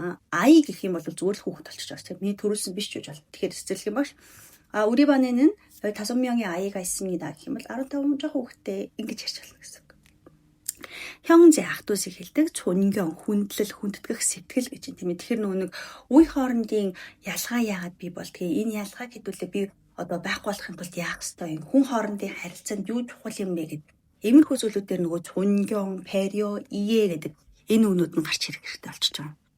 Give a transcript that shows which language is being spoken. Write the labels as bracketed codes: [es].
[mn] 아이 гэх юм бол зүгээр л хүүхэд болчих жоос. Миний төрүүлсэн биш ч гэж бол. Тэгэхээр цэцэрлэгийн багш [ko] 우리 반에는 5명의 아이가 있습니다. [mn] гэх юм бол 15 жоохон хүүхэдтэй ингэж ярьж болно гэсэн. 형제 ах дүүсийг хэлдэг 존경, хүндлэл, хүндэтгэх сэтгэл гэж юм тийм ээ. Тэгэхээр нөгөө нэг үе хоорондын ялгаа яагаад бий болдгийг энэ ялгааг хэдүүлээ би одоо байхгүй болохын тулд яах ёстой юм. Хүн хоорондын харилцаанд юу чухал юм бэ гэдэг. Иймэрхүү зүйлүүдээр нөгөө [ko] 존경, 배려, 이해 [mn] гэдэг энэ үнүүд нь гарч ирэх хэрэгтэй болчихж байгаа.